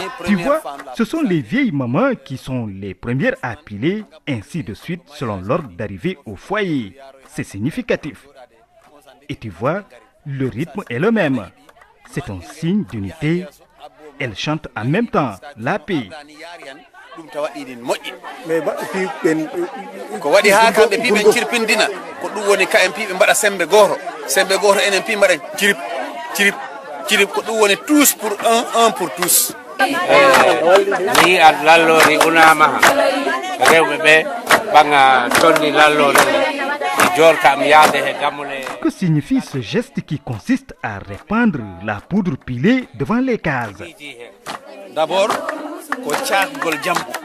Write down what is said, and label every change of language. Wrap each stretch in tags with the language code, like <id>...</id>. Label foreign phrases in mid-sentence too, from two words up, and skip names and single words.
<fr>Tu vois, ce sont les vieilles mamans qui sont les premières à piler, ainsi de suite selon l'ordre d'arrivée au foyer. C'est significatif. Et tu vois, le rythme est le même. C'est un signe d'unité. Elles chantent en même temps la paix.</fr> <ff>ko waɗi ha kamɓe pi ɓe cirpindina ko ɗum woni ka en pi ɓe mbaɗa sembe goto enen pi mbaɗa cirip cirip cirip ko ɗum woni</ff> <fr>tous pour un pour tous.</fr> <ff>Ni ad lallori unama rewɓe ɓe ɓaga tonni lallori jortam yaade he gamule.</ff> <fr>Que signifie ce geste qui consiste à répandre la poudre pilée devant les cases? D'abord</fr> <ff>ko cakgol jamɓu.</ff>